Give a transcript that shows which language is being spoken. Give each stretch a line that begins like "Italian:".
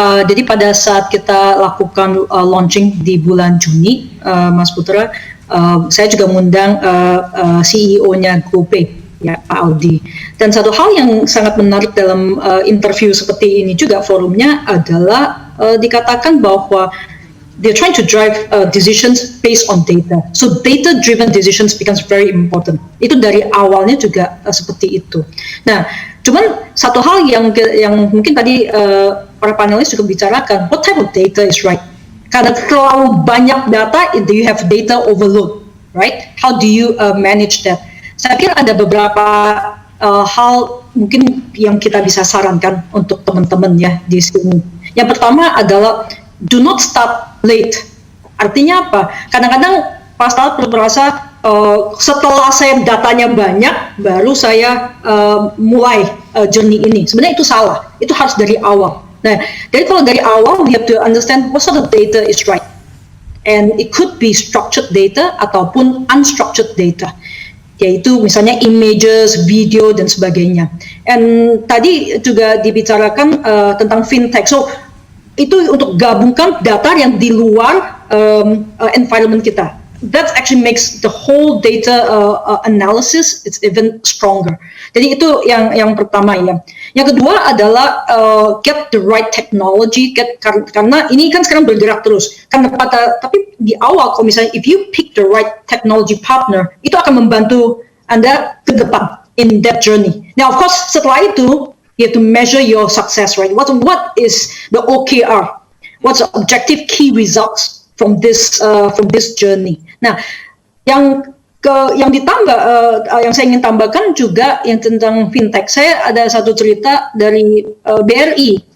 Indonesian: Jadi pada saat kita lakukan launching di bulan Juni, Mas Putra, saya juga mengundang CEO-nya GoPay, ya Pak Audi. Dan satu hal yang sangat menarik dalam interview seperti ini juga forumnya adalah dikatakan bahwa
English: they're trying to drive decisions based on data. So data-driven decisions becomes very important.
Indonesian: Itu dari awalnya juga seperti itu. Nah, cuman satu hal yang mungkin tadi para panelis juga bicarakan,
English: what type of data is right?
Indonesian: Karena terlalu banyak data,
English: do you have data overload, right? How do you manage that?
Indonesian: Saya kira ada beberapa hal mungkin yang kita bisa sarankan untuk teman-teman ya di sini. Yang pertama adalah
English: do not start late.
Indonesian: Artinya apa? Kadang-kadang Pak Start merasa setelah saya datanya banyak, baru saya mulai journey ini. Sebenarnya itu salah. Itu harus dari awal. Nah, jadi kalau dari awal,
English: we have to understand what sort of data is right. And it could be structured data ataupun unstructured data.
Indonesian: Yaitu misalnya images, video, dan sebagainya. And tadi juga dibicarakan tentang fintech. So, itu untuk gabungkan data yang di luar environment kita.
English: That actually makes the whole data analysis it's even stronger.
Indonesian: Jadi itu yang pertama ya. Yang kedua adalah
English: get the right technology.
Indonesian: Karena ini kan sekarang bergerak terus. Tapi di awal kalau misalnya
English: if you pick the right technology partner,
Indonesian: itu akan membantu Anda ke depan
English: in that journey. Now of course
Indonesian: setelah itu
English: you have to measure your success, right? What is the OKR? What's the objective key results from this journey?
Indonesian: Nah, yang ditambah, yang saya ingin tambahkan juga yang tentang fintech. Saya ada satu cerita dari BRI.